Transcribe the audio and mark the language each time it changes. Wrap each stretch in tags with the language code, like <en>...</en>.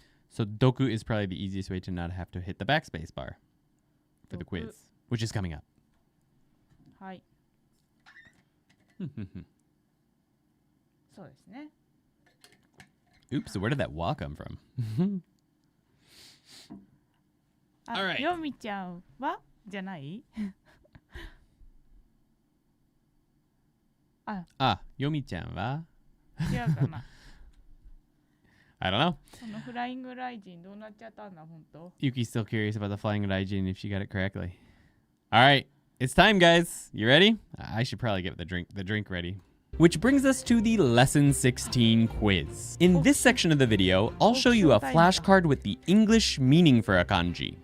<en>So doku is probably the easiest way to not have to hit the backspace bar for the quiz, which is coming up.</en> <ja>はい。そうですね。</ja> <en>Oops, where did that wah come from? All right.</en> <ja>ヨミちゃんはじゃない Yomi-chan wa? 違うかな</ja> <en>I don't know.</en> <ja>このフライングライジンどうなっちゃったんだ、本当</ja> <en>Yuki's still curious about the flying daijin if she got it correctly. All right, it's time, guys. You ready? I should probably get the drink ready. Which brings us to the Lesson 16 quiz. In this section of the video, I'll show you a flashcard with the English meaning for a kanji.</en>